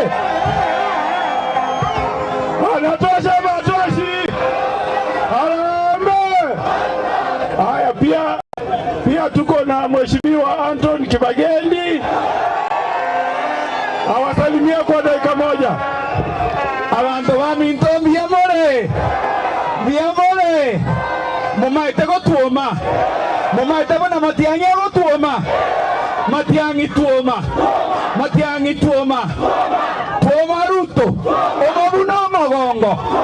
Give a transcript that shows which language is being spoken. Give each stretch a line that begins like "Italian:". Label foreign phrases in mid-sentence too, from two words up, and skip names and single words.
Swahili: Anatosha Matoshi. Harambee! Haya, pia tuko na Mheshimiwa Anton Kibagendi. Awasalimia kwa dakika moja.
Gusii: Abantu baminto biamore. Mumaite gotuoma. Mumaite bona Matiang'i gotuoma. Matiang'i tuoma. Tuoma Ruto. Omabuna magongo.